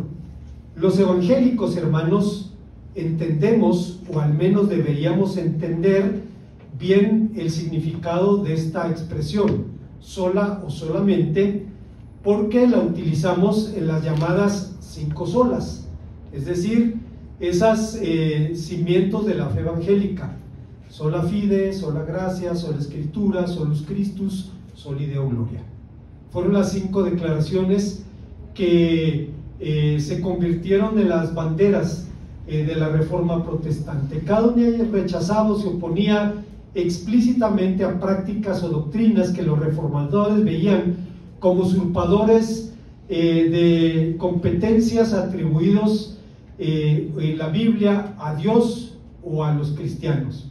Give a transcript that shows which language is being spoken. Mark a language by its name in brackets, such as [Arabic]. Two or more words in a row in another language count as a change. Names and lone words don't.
[Spanish] Los evangélicos, hermanos, entendemos, o al menos deberíamos entender bien el significado de esta expresión, sola o solamente, porque la utilizamos en las llamadas 5 solas, es decir, esas cimientos de la fe evangélica: [Latin] sola fide, sola gracia, sola escritura, solus Christus, soli Deo gloria. [Spanish] Fueron las 5 declaraciones que se convirtieron en las banderas de la Reforma Protestante. Cada una de ellas rechazado, se oponía explícitamente a prácticas o doctrinas que los reformadores veían como usurpadores de competencias atribuidos en la Biblia a Dios o a los cristianos.